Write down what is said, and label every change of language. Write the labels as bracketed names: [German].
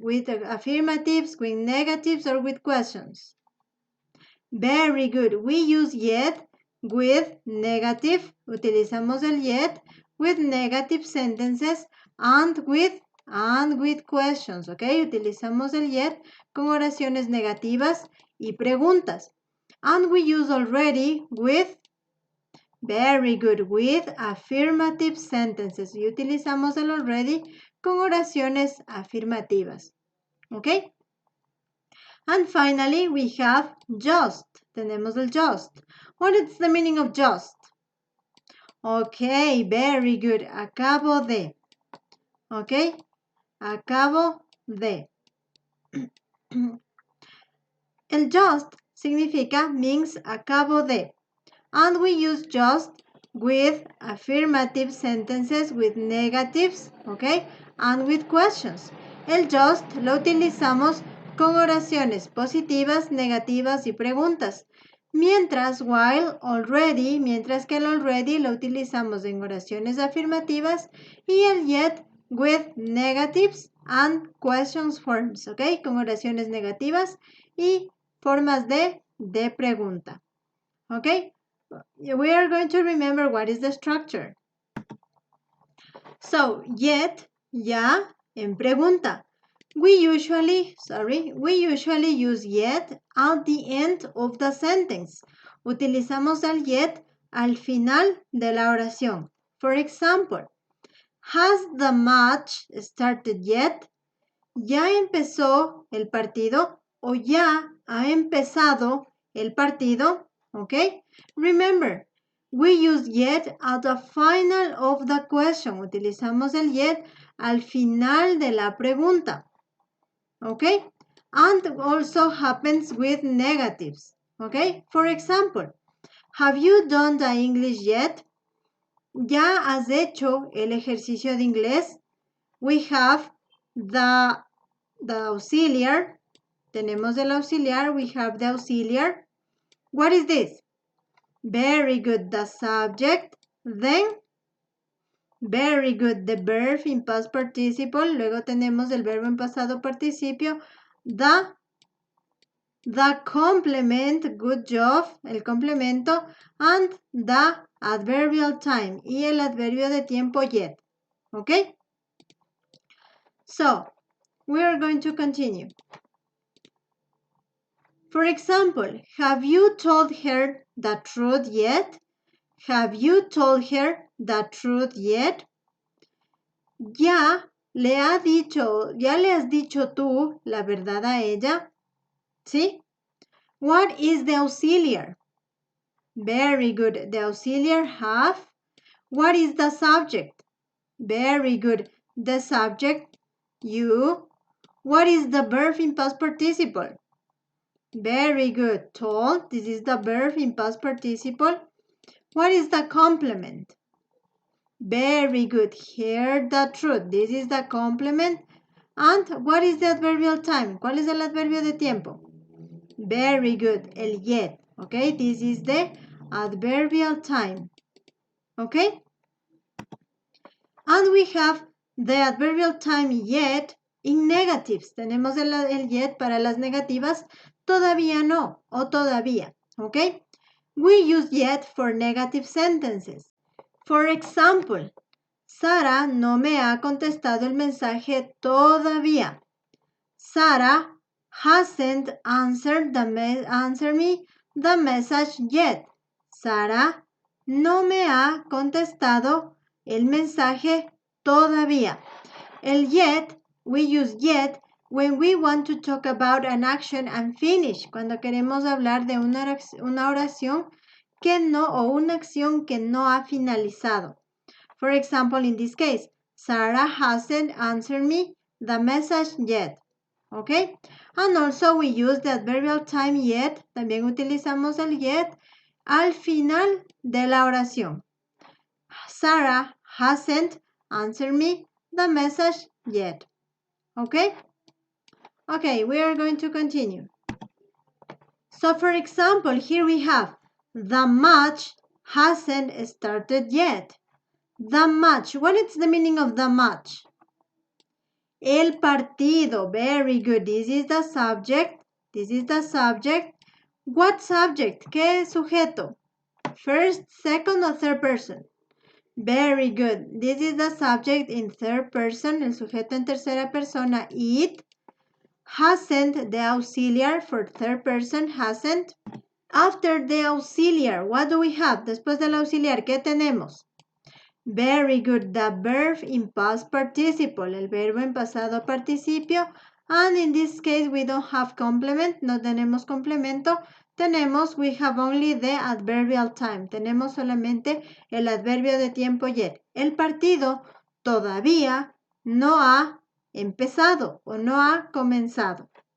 [English] With affirmatives, with negatives, or with questions? Very good. We use yet with negative. [Spanish] Utilizamos el [English] yet with negative sentences and with questions. Okay? [Spanish] Utilizamos el yet con oraciones negativas y preguntas. [English] And we use already with very good. With affirmative sentences. [Spanish] Y utilizamos el already con oraciones afirmativas. ¿Ok? [English] And finally, we have just. [Spanish] Tenemos el just. [English] What is the meaning of just? Ok, very good. [Spanish] Acabo de. [English] Ok? [Spanish] Acabo de. El just significa means acabo de. [English] And we use just with affirmative sentences, with negatives, okay, and with questions. [Spanish] El just lo utilizamos con oraciones positivas, negativas y preguntas. Mientras que el already lo utilizamos en oraciones afirmativas y el yet [English] with negatives and questions forms, [Spanish] okay, con oraciones negativas y formas de pregunta, okay. [English] We are going to remember what is the structure. So, yet, [Spanish] ya, en pregunta. [English] We usually use yet at the end of the sentence. [Spanish] Utilizamos el yet al final de la oración. [English] For example, has the match started yet? [Spanish] ¿Ya empezó el partido? ¿O ya ha empezado el partido? [English] Okay? Remember, we use yet at the final of the question. [Spanish] Utilizamos el yet al final de la pregunta. [English] Okay? And also happens with negatives. Okay? For example, have you done the English yet? [Spanish] ¿Ya has hecho el ejercicio de inglés? [English] We have the auxiliar. [Spanish] Tenemos el auxiliar. [English] We have the auxiliar. What is this? Very good. The subject. Then, very good. The verb in past participle. [Spanish] Luego tenemos el verbo en pasado participio. [English] The complement. Good job. [Spanish] El complemento. [English] And the adverbial time. [Spanish] Y el adverbio de tiempo yet. [English] Okay? So, we are going to continue. For example, have you told her the truth yet? Have you told her the truth yet? [Spanish] ¿Ya le has dicho tú la verdad a ella? [English] ¿Sí? What is the auxiliar? Very good. The auxiliar have. What is the subject? Very good. The subject, you. What is the verb in past participle? Very good. Told. This is the verb in past participle. What is the complement? Very good. Hear the truth. This is the complement. And what is the adverbial time? [Spanish] ¿Cuál es el adverbio de tiempo? [English] Very good. El yet. Okay, this is the adverbial time. Okay? And we have the adverbial time yet in negatives. [Spanish] Tenemos el yet para las negativas. Todavía no o todavía. Okay? [English] We use yet for negative sentences. For example, [Spanish] Sara no me ha contestado el mensaje todavía. [English] Sara hasn't answered me the message yet. [Spanish] Sara no me ha contestado el mensaje todavía. [English] El yet, we use yet when we want to talk about an action and finish, [Spanish] cuando queremos hablar de una oración que no, o una acción que no ha finalizado. [English] For example, in this case, Sarah hasn't answered me the message yet. Okay? And also we use the adverbial time yet. [Spanish] También utilizamos el yet al final de la oración. [English] Sarah hasn't answered me the message yet. Okay? Okay, we are going to continue. So for example, here we have the match hasn't started yet. The match. What is the meaning of the match? [Spanish] El partido. [English] Very good. This is the subject. This is the subject. What subject? [Spanish] ¿Qué sujeto? [English] First, second, or third person? Very good. This is the subject in third person. [Spanish] El sujeto en tercera persona. [English] It. Hasn't, the auxiliar for third person. Hasn't. After the auxiliar, what do we have? [Spanish] Después del auxiliar, ¿qué tenemos? [English] Very good. The verb in past participle. [Spanish] El verbo en pasado participio. [English] And in this case, we don't have complement. [Spanish] No tenemos complemento. [English] We have only the adverbial time. [Spanish] Tenemos solamente el adverbio de tiempo yet. El partido todavía no ha empezado o no ha comenzado.